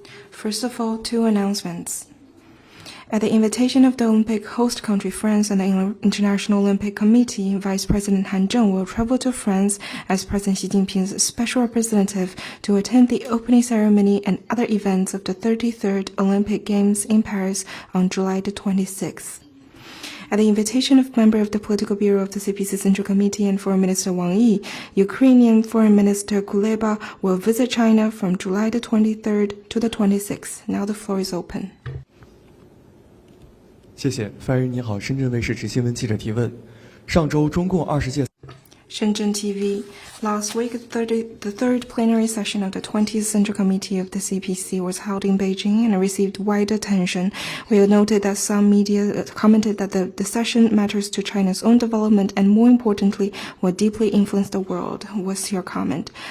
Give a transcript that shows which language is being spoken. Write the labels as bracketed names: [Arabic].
[English] First of all, two announcements. At the invitation of the Olympic host country France and the International Olympic Committee, Vice President Han Zheng will travel to France as President Xi Jinping's special representative to attend the opening ceremony and other events of the 33rd Olympic Games in Paris on July the 26th. At the invitation of member of the Political Bureau of the CPC Central Committee and Foreign Minister Wang Yi, Ukrainian Foreign Minister Kuleba will visit China from July the 23rd to the 26th. Now the floor is open. [Chinese] 谢谢，范人你好，深圳卫视执新闻记者提问。上周中共20届 [English] Shenzhen TV. Last week, the third plenary session of the 20th Central Committee of the CPC was held in Beijing and received wide attention. We noted that some media commented that the session matters to China's own development and, more importantly, will deeply influence the world. What's your comment?